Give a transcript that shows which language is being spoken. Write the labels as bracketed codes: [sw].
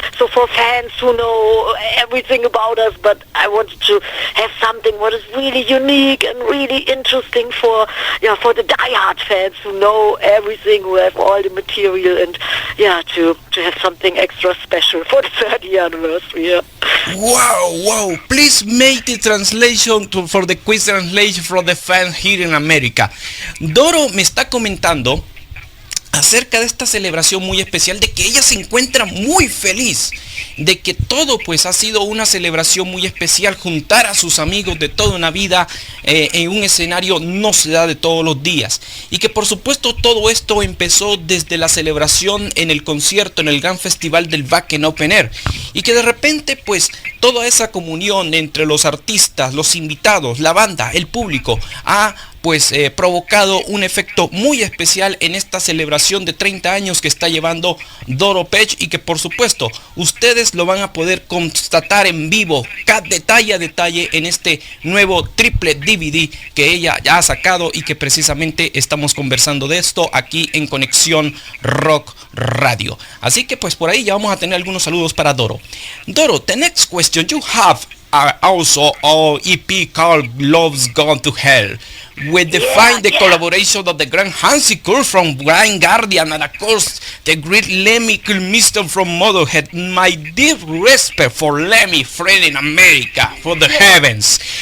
[en] So for fans who know everything about us, but I wanted to have something what is really unique and really interesting for the diehard fans who know everything, who have all the material, and to have something extra special for the 30th anniversary. Yeah. Wow! Please make the translation for the quick translation for the fans here in America. [es] Doro me está comentando acerca de esta celebración muy especial, de que ella se encuentra muy feliz, de que todo pues ha sido una celebración muy especial, juntar a sus amigos de toda una vida en un escenario no se da de todos los días, y que por supuesto todo esto empezó desde la celebración en el concierto, en el gran festival del Wacken Open Air, y que de repente pues toda esa comunión entre los artistas, los invitados, la banda, el público ha provocado un efecto muy especial en esta celebración de 30 años que está llevando Doro Pesch, y que por supuesto ustedes lo van a poder constatar en vivo, cada detalle a detalle, en este nuevo triple DVD que ella ya ha sacado, y que precisamente estamos conversando de esto aquí en Conexión Rock Radio. Así que pues por ahí ya vamos a tener algunos saludos para Doro. [en] Doro, the next question, you have also our EP called Love's Gone to Hell. We define the collaboration of the grand Hansi Kürsch from Blind Guardian and of course the great Lemmy from Motorhead. My deep respect for Lemmy, friend in America, for the heavens.